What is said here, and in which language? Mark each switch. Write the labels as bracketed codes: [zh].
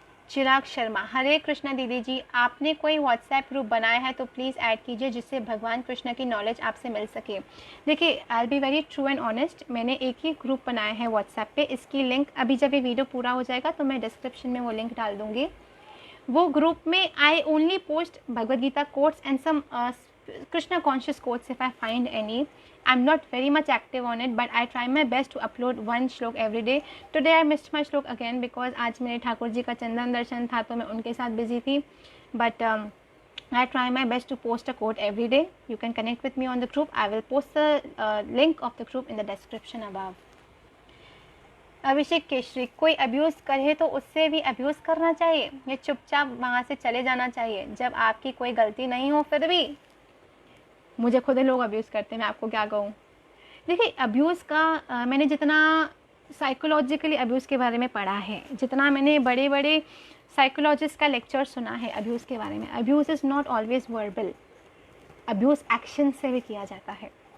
[hi] चिराग शर्मा, हरे कृष्णा दीदी जी, आपने कोई व्हाट्सएप ग्रुप बनाया है तो प्लीज़ ऐड कीजिए जिससे भगवान कृष्ण की नॉलेज आपसे मिल सके। देखिए, [en] I be very true and honest, [hi] मैंने एक ही ग्रुप बनाया है व्हाट्सएप पे। इसकी लिंक अभी जब ये वीडियो पूरा हो जाएगा तो मैं डिस्क्रिप्शन में वो लिंक डाल दूँगी। वो ग्रुप में [en] I only post Bhagavad Gita quotes and some Krishna conscious quotes if I find any. I'm not very much active on it, but I try my best to upload 1 shloka every day. Today I missed my shloka again because [hi] आज मेरे ठाकुर जी का चंदन दर्शन था तो मैं उनके साथ बिजी थी. [en] But I try my best to post a quote every day. You can connect with me on the group. I will post the link of the group in the description above. [hi] अभिषेक केशरी, कोई abuse करे तो उससे भी abuse करना चाहिए या चुपचाप वहाँ से चले जाना चाहिए? जब आपकी कोई गलती नहीं हो फिर भी मुझे खुद लोग अब्यूज़ करते हैं, मैं आपको क्या कहूँ। देखिए, अब्यूज़ का मैंने जितना साइकोलॉजिकली अब्यूज़ के बारे में पढ़ा है, जितना मैंने बड़े बड़े साइकोलॉजिस्ट का लेक्चर सुना है अब्यूज़ के बारे में, [en] abuse is not always verbal, [hi] abuse action से भी किया जाता है।